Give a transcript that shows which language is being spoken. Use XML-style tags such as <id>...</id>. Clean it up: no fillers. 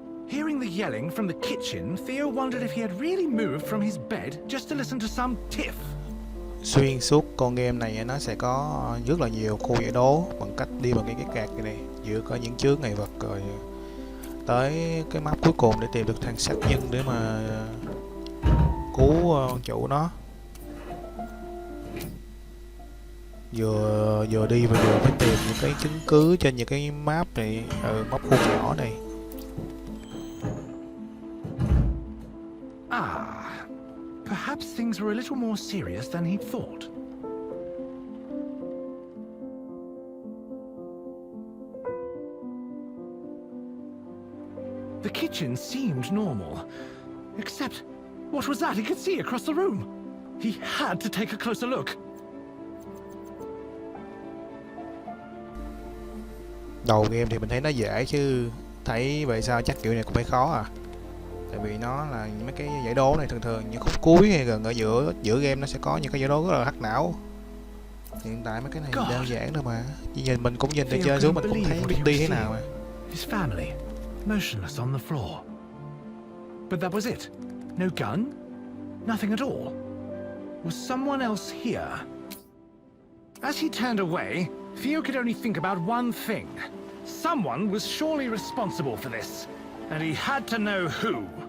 <en>Hearing the yelling from the kitchen, Theo wondered if he had really moved from his bed just to listen to some tiff.</en> <vi>Xuyên suốt con game này nó sẽ có rất là nhiều khu giải đố bằng cách đi bằng cái card này, giữa có những chướng ngại vật rồi tới cái map cuối cùng để tìm được thằng sát nhân để mà cứu chủ nó. Vừa đi và vừa phải tìm những cái chứng cứ trên những cái map này, map khu nhỏ này.</vi> <en>Perhaps things were a little more serious than he thought. The kitchen seemed normal, except what was that he could see across the room? He had to take a closer look.</en> <vi>Đầu game thì mình thấy nó dễ chứ thấy vậy sao chắc kiểu này cũng phải khó à. Tại vì nó là mấy cái giải đố này thường những khúc cuối hay gần ở giữa game nó sẽ có những cái giải đố rất là hack não. Hiện tại mấy cái này đơn giản thôi mà, nhìn mình cũng nhìn từ trên xuống mình cũng thấy biết đi thế nào mà.</vi> <en>His family motionless on the floor. But that was it. No gun, nothing at all. Was someone else here? As he turned away, Theo could only think about one thing. Someone was surely responsible for this, and he had to know who.</en>